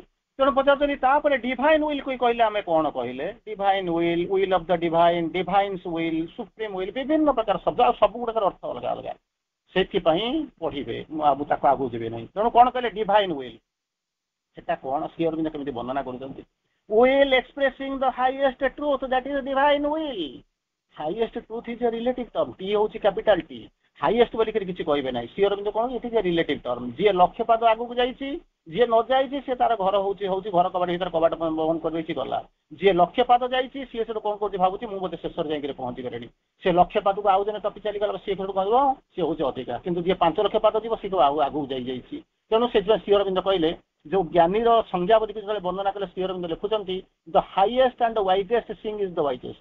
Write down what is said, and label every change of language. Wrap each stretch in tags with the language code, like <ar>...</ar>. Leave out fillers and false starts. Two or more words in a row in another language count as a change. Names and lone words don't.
<or>ତେଣୁ ପଚାରୁଛନ୍ତି ତାପରେ</or> <en>divine will</en> <or>କୁ କହିଲେ ଆମେ କଣ କହିଲେ?</or> <en>divine will, will of the divine, divine's will, supreme will,</en> <or>ବିଭିନ୍ନ ପ୍ରକାର ଶବ୍ଦ, ଆଉ ସବୁ ଗୁଡାକର ଅର୍ଥ ଅଲଗା ଅଲଗା।</or> <en>ସେଥିପାଇଁ ପଢିବେ, ମୁଁ ତାକୁ ଆଗକୁ ଯିବି ନାହିଁ।</en> <or>ତେଣୁ କଣ କହିଲେ</or> <en>divine will,</en> <or>ସେଟା କଣ ଶ୍ରୀ ଅରବିନ୍ଦ କେମିତି ବର୍ଣ୍ଣନା କରୁଛନ୍ତି?</or> <en>will expressing the highest truth, that is divine will. Highest truth is a relative term, T ହଉଛି capital T, highest</en> <or>ବୋଲିକରି କିଛି କହିବେ ନାହିଁ। ଶ୍ରୀ ଅରବିନ୍ଦ କଣ,</or> <en>it is a relative term।</en> <or>ଯିଏ ଲକ୍ଷ୍ୟ ପାଦ ଆଗକୁ ଯାଇଛି, ଯିଏ ନ ଯାଇଛି ସେ ତାର ଘର ହଉଛି ଘର କବାଟ ଭିତରେ କବାଟ ବନ୍ଦ କରିଦେଇଛି ଗଲା। ଯିଏ ଲକ୍ଷ୍ୟ ପାଦ ଯାଇଛି ସିଏ ସେଠୁ କଣ କରୁଛି, ଭାବୁଛି ମୁଁ ବୋଧେ ଶେଷରେ ଯାଇକି ପହଞ୍ଚି ଗଲିଣି। ସେ ଲକ୍ଷ୍ୟ ପାଦକୁ ଆଉ ଜଣେ ଟପି ଚାଲିଗଲା, ସିଏ ସେଠୁ କହିବ ସିଏ ହଉଛି ଅଧିକା। କିନ୍ତୁ ଯିଏ 5 ଲକ୍ଷ ପାଦ ଯିବ ସିଏ ଆଉ ଆଗକୁ ଯାଇଛି। ତେଣୁ ସେଥିପାଇଁ ଶ୍ରୀ ଅରବିନ୍ଦ କହିଲେ, ଯୋଉ ଜ୍ଞାନୀର ସଂଜ୍ଞାବଧିକୁ ଯେତେବେଳେ ବର୍ଣ୍ଣନା କଲେ ଶ୍ରୀ ଅରବିନ୍ଦ ଲେଖୁଛନ୍ତି,</or> <en>the highest and wisest thing is the wisest.</en>